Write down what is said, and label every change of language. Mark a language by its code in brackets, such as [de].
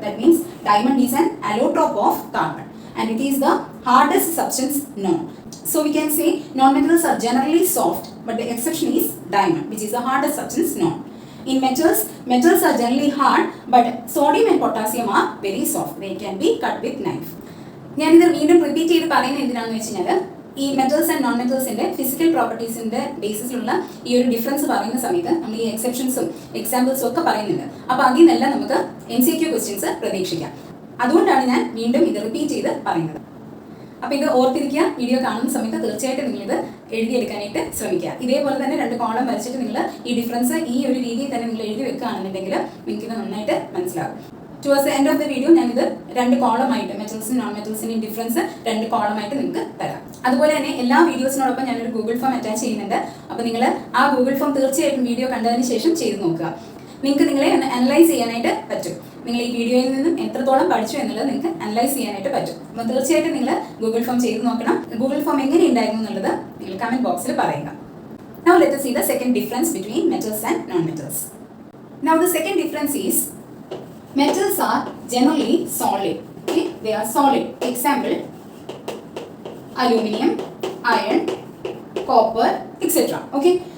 [en] That means diamond is an allotrope of carbon and it is the hardest substance known. So we can say non-metals are generally soft, but the exception is diamond, which is the hardest substance known. In metals, metals are generally hard, but sodium and potassium are very soft. They can be cut with knife. [ml] ഞാനിത് വീണ്ടും repeat ചെയ്ത് പറയുന്നത് എന്തിനാണെന്ന് വെച്ച് കഴിഞ്ഞാൽ ഈ metals and non മെറ്റൽസിൻ്റെ physical പ്രോപ്പർട്ടീസിൻ്റെ ബേസിസിലുള്ള ഈ ഒരു ഡിഫറൻസ് പറയുന്ന സമയത്ത് നമ്മൾ ഈ എക്സെപ്ഷൻസും എക്സാമ്പിൾസും ഒക്കെ പറയുന്നുണ്ട്. അപ്പോൾ അതിൽ നിന്നെല്ലാം നമുക്ക് MCQ ക്വസ്റ്റ്യൻസ് പ്രതീക്ഷിക്കാം. അതുകൊണ്ടാണ് ഞാൻ വീണ്ടും ഇത് റിപ്പീറ്റ് ചെയ്ത് പറയുന്നത്. അപ്പോൾ ഇത് ഓർത്തിരിക്കുക. വീഡിയോ കാണുന്ന സമയത്ത് തീർച്ചയായിട്ടും നിങ്ങളിത് എഴുതിയെടുക്കാനായിട്ട് ശ്രമിക്കുക. ഇതേപോലെ തന്നെ 2 കോളം വരച്ചിട്ട് നിങ്ങൾ ഈ ഡിഫറൻസ് ഈ ഒരു രീതിയിൽ തന്നെ നിങ്ങൾ എഴുതി വെക്കുകയാണെന്നുണ്ടെങ്കിൽ നിങ്ങൾക്ക് ഇത് നന്നായിട്ട് മനസ്സിലാകും. [en] towards the end of the video [ml] ഞാനിത് 2 കോളമായിട്ട് മെറ്റൽസിനും നോൺ മെറ്റൽസിൻ്റെയും ഡിഫറൻസ് 2 കോളമായിട്ട് നിങ്ങൾക്ക് തരാം. അതുപോലെ തന്നെ എല്ലാ വീഡിയോസിനോടൊപ്പം ഞാനൊരു ഗൂഗിൾ ഫോം അറ്റാച്ച് ചെയ്യുന്നുണ്ട്. അപ്പോൾ നിങ്ങൾ ആ ഗൂഗിൾ ഫോം തീർച്ചയായിട്ടും വീഡിയോ കണ്ടതിന് ശേഷം ചെയ്ത് നോക്കുക. നിങ്ങൾക്ക് നിങ്ങളെ അനലൈസ് ചെയ്യാനായിട്ട് പറ്റും. നിങ്ങൾ ഈ വീഡിയോയിൽ നിന്നും എത്രത്തോളം പഠിച്ചു എന്നുള്ളത് നിങ്ങൾക്ക് അനലൈസ് ചെയ്യാനായിട്ട് പറ്റും. അപ്പോൾ തീർച്ചയായിട്ടും നിങ്ങൾ ഗൂഗിൾ ഫോം ചെയ്ത് നോക്കണം. ഗൂഗിൾ ഫോം എങ്ങനെ ഉണ്ടായിരുന്നു എന്നുള്ളത് നിങ്ങൾ കമൻറ്റ് ബോക്സിൽ പറയുക. [en] Now let us see the second difference between metals and non-metals. Now the second difference is metals are generally solid. Okay, they are solid. Example: aluminium, iron, copper, etc. Okay.